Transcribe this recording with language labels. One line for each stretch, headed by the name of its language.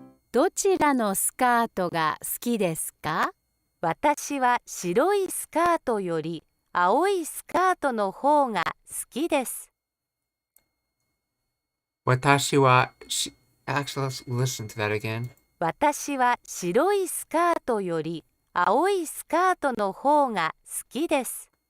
Japanese: どちらのスカートが好きですか？私は白いスカートより青いスカートの方が好きです。 Watashi wa...
English: Actually, let's listen to that again.
Japanese: 私は白いスカートより青いスカートの方が好きです。